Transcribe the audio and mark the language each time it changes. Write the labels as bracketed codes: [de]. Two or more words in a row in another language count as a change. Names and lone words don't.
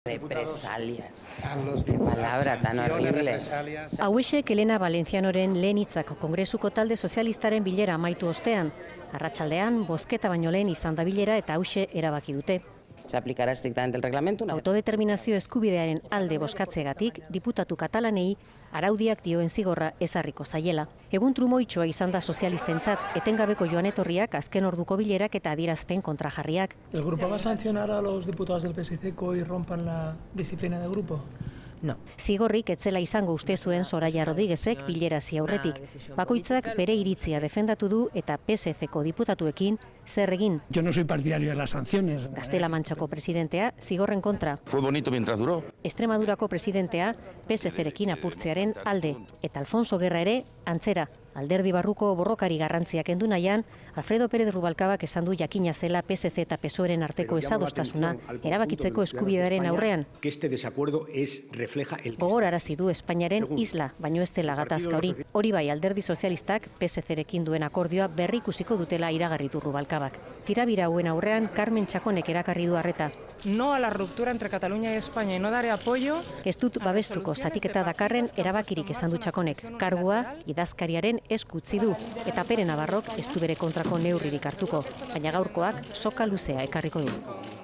[es] Represalias. Qué palabra tan horrible. [eu] Hauexek Elena Valencianoren lehen hitzak Kongresuko talde sozialistaren bilera amaitu ostean. Arratsaldean, bozketa baino lehen izan da bilera eta hauxe erabaki dute. [es] Se aplicará estrictamente el reglamento. [eu] Autodeterminazio eskubidearen alde bozkatzegatik diputatu katalanei araudiak dioen zigorra ezarriko zaiela. Egun trumoitxoa izan da sozialistentzat etengabeko joan etorriak azken orduko bilerak eta adierazpen kontrajarriak. [es] ¿El grupo va a sancionar a los diputados del PSC que hoy rompan la disciplina de grupo? No. [eu] Zigorrik etzela izango uste zuen Soraya Rodríguezek bilerazi aurretik. Bakoitzak bere iritzia defendatu du eta PSC-ko diputatuekin zer egin. [es] Yo no soy partidario de las sanciones. [eu] Gaztela-Mantxako presidentea zigorren kontra. [es] Fue bonito mientras duró. [eu] Extremadurako presidentea PSC-rekin apurtzearen alde. Eta Alfonso Guerra ere antzera. Alderdi barruko borrokari garrantziak endu nahian, Alfredo Pérez Rubalcabak esan du jakina zela PSC eta PSOEren arteko ezadostasuna erabakitzeko eskubidearen aurrean. Gogorarazi du Espainiaren isla, baino ez dela gatazka hori. Hori bai, Alderdi Sozialistak PSC-rekin duen akordioa berrikusiko dutela iragarri du Rubalcabak. Tirabira hauen aurrean Carmen Txakonek erakarri du arreta. [es] No a la ruptura entre Cataluña y España y no daré apoyo. [eu] Ez dut babestuko zatiketa dakarren erabakirik esan du Txakonek. Kargua idazkariaren esku utzi du eta Pere Navarrok ez du bere kontrako neurririk hartuko, baina gaurkoak soka luzea ekarriko du.